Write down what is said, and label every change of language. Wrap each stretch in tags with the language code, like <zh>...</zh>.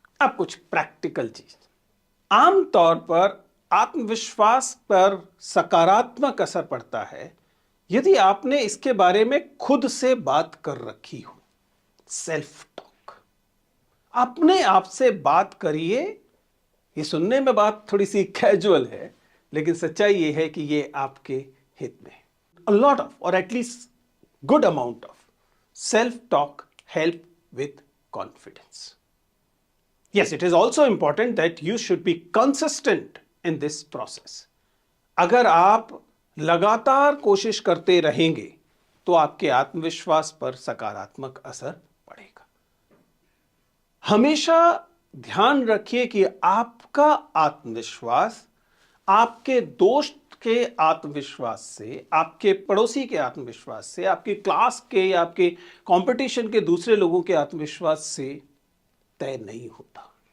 <hi>अब कुछ प्रैक्टिकल चीज, आमतौर पर आत्मविश्वास पर सकारात्मक असर पड़ता है यदि आपने इसके बारे में खुद से बात कर रखी हो। सेल्फ टॉक, अपने आप से बात करिए। ये सुनने में बात थोड़ी सी कैजुअल है, लेकिन सच्चाई ये है कि ये आपके हित में है।</hi> <en>A lot of, or at least good amount of self-talk help with confidence. Yes, it is also important that you should be consistent in this process.</en> <hi>अगर आप लगातार कोशिश करते रहेंगे तो आपके आत्मविश्वास पर सकारात्मक असर पड़ेगा। हमेशा ध्यान रखिए कि आपका आत्मविश्वास आपके दोस्त के आत्मविश्वास से, आपके पड़ोसी के आत्मविश्वास से, आपकी क्लास के या आपके कंपटीशन के दूसरे लोगों के आत्मविश्वास से तय नहीं होता।</hi>